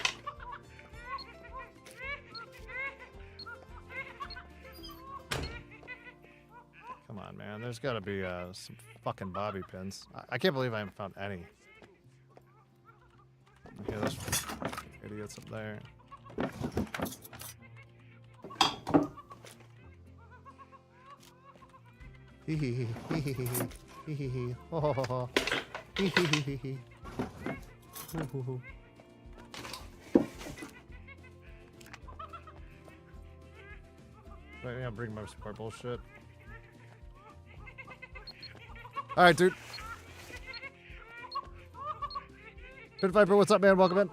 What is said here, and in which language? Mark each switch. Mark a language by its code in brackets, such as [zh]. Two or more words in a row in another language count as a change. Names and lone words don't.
[en] Come on, man. There's got to be some fucking bobby pins. I can't believe I haven't found any. Okay, there's idiots up there. Hee hee hee hee hee hee hee hee hee ho ho ho ho hee hee hee hee hee hoo hoo hoo. Right now, bring my support bullshit. All right, dude. Pit Viper, what's up, man? Welcome in.